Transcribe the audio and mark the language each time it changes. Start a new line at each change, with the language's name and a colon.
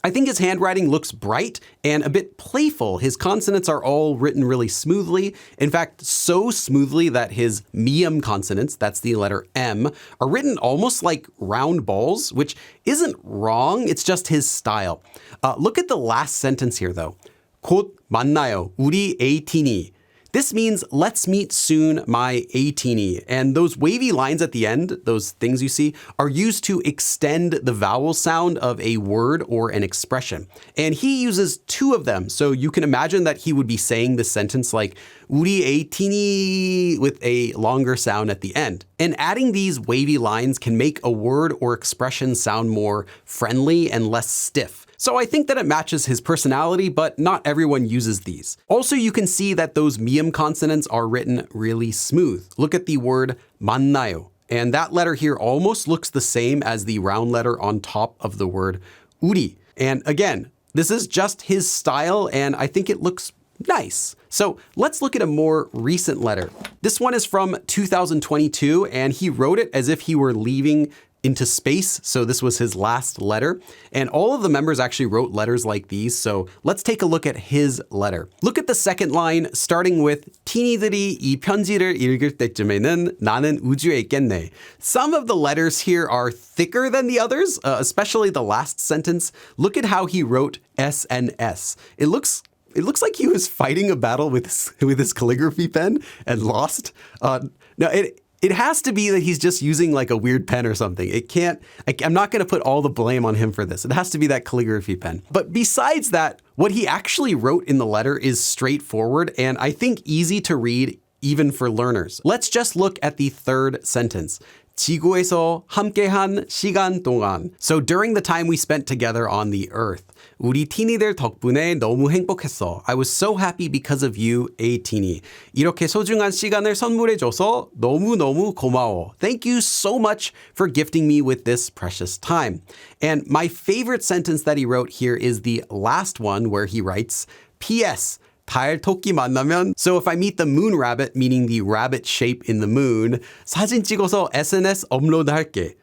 English: I think his handwriting looks bright and a bit playful. His consonants are all written really smoothly. In fact, so smoothly that his mium consonants, that's the letter M, are written almost like round balls, which isn't wrong, it's just his style. Look at the last sentence here though.
Korean: 곧 만나요, 우리 ATEEZ.
English: This means let's meet soon, my ATEEZ. And those wavy lines at the end, those things you see, are used to extend the vowel sound of a word or an expression. And he uses 2 of them. So you can imagine that he would be saying this sentence like 우리 ATEEZ with a longer sound at the end. And adding these wavy lines can make a word or expression sound more friendly and less stiff. So I think that it matches his personality, but not everyone uses these. Also, you can see that those mium consonants are written really smooth. Look at the word 만나요. And that letter here almost looks the same as the round letter on top of the word 우리. And again, this is just his style, and I think it looks nice. So let's look at a more recent letter. This one is from 2022, and he wrote it as if he were leaving into space. So this was his last letter. And all of the members actually wrote letters like these. So let's take a look at his letter. Look at the second line, starting with
Korean: 티니들이 이 편지를 읽을 때쯤에는 나는 우주에 있겠네.
English: Some of the letters here are thicker than the others, especially the last sentence. Look at how he wrote SNS. It looks like he was fighting a battle with his calligraphy pen and lost. It has to be that he's just using like a weird pen or something. I'm not going to put all the blame on him for this. It has to be that calligraphy pen. But besides that, what he actually wrote in the letter is straightforward and I think easy to read even for learners. Let's just look at the third sentence.
Korean: 지구에서 함께한 시간 동안.
English: So during the time we spent together on the earth.
Korean: 우리 티니들 덕분에 너무 행복했어.
English: I was so happy because of you, ATEEZ.
Korean: 이렇게 소중한 시간을 선물해줘서 너무너무 고마워.
English: Thank you so much for gifting me with this precious time. And my favorite sentence that he wrote here is the last one where he writes, P.S.
Korean: 달 토끼 만나면
English: So if I meet the moon rabbit, meaning the rabbit shape in the moon,
Korean: 사진 찍어서 SNS 업로드할게.